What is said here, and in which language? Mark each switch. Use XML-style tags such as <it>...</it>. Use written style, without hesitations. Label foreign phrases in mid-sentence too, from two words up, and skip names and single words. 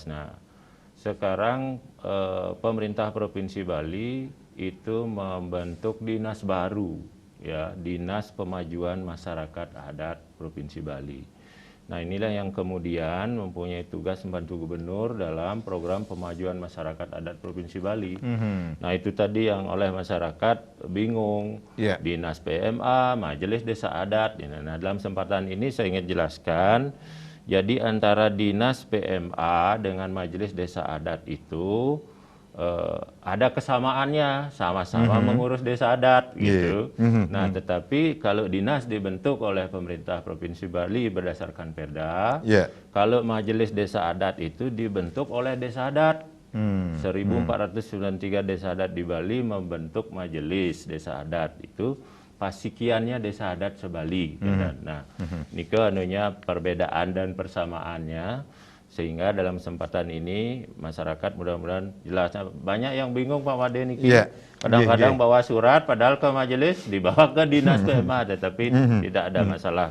<id>Nah, sekarang pemerintah Provinsi Bali itu membentuk dinas baru, ya, Dinas Pemajuan Masyarakat Adat Provinsi Bali. Nah, inilah yang kemudian mempunyai tugas membantu gubernur dalam program pemajuan masyarakat adat Provinsi Bali. Nah, itu tadi yang oleh masyarakat bingung, Dinas PMA, Majelis Desa Adat. Nah, dalam kesempatan ini saya ingin jelaskan, jadi antara Dinas PMA dengan Majelis Desa Adat itu ada kesamaannya, sama-sama mengurus desa adat gitu. Nah, tetapi kalau dinas dibentuk oleh pemerintah Provinsi Bali berdasarkan Perda, kalau Majelis Desa Adat itu dibentuk oleh desa adat. 1493 desa adat di Bali membentuk Majelis Desa Adat, itu pasikiannya desa adat sebali. Nah, ini anunya perbedaan dan persamaannya. Sehingga dalam kesempatan ini masyarakat mudah-mudahan jelas. Banyak yang bingung Pak Made niki. Kadang-kadang bawa surat padahal ke majelis dibawa ke dinas PMA, tetapi tidak ada masalah.</id>